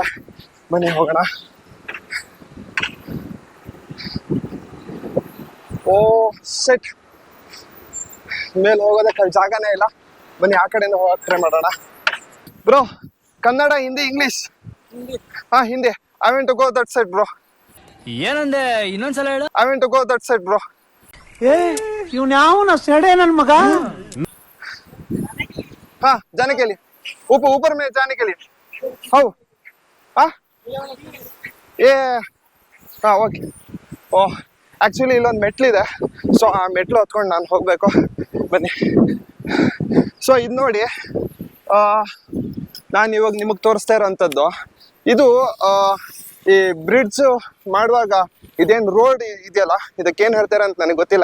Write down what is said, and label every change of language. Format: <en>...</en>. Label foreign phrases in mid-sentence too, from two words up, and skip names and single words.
<kn>ಬನ್ನಿ ಹೋಗೋಣ. ಓ ಸೆಟ್, ಮೇಲೆ ಹೋಗೋದಕ್ಕೆ ಅಲ್ಲಿ ಜಾಗನೇ ಇಲ್ಲ. ಬನ್ನಿ ಆ ಕಡೆಯಿಂದ ಹೋಗಕ್ಕೆ ಟ್ರೈ ಮಾಡೋಣ. ಬ್ರೋ, ಕನ್ನಡ, ಹಿಂದಿ, ಇಂಗ್ಲಿಷ್? ಹಾ, ಹಿಂದಿ.</kn> <en>I want to go that side bro.</en> <kn>ಏನಂದೆ? ಇನ್ನೊಂದ್ಸಲ ಹೇಳು.</kn> <en>I want to go that side bro.</en> <kn>ಇವ್ನ ಯಾವನ ಸೆಡೆ ನನ್ ಮಗ.</kn> <hi>हाँ जाने के लिए ऊपर में जाने के लिए हाँ ये हाँ ಓಕೆ.</hi> <kn>ಓಹ್, ಆ್ಯಕ್ಚುಲಿ ಇಲ್ಲೊಂದು ಮೆಟ್ಲಿದೆ. ಸೊ ಆ ಮೆಟ್ಲು ಹತ್ಕೊಂಡು ನಾನು ಹೋಗಬೇಕು. ಬನ್ನಿ. ಸೊ ಇದು ನೋಡಿ, ನಾನು ಇವಾಗ ನಿಮಗೆ ತೋರಿಸ್ತಾ ಇರೋಂಥದ್ದು ಇದು ಈ ಬ್ರಿಡ್ಜ್ ಮಾಡುವಾಗ ಇದೇನು ರೋಡ್ ಇದೆಯಲ್ಲ, ಇದಕ್ಕೇನು ಹೇಳ್ತಾರೆ ಅಂತ ನನಗೆ ಗೊತ್ತಿಲ್ಲ.</kn>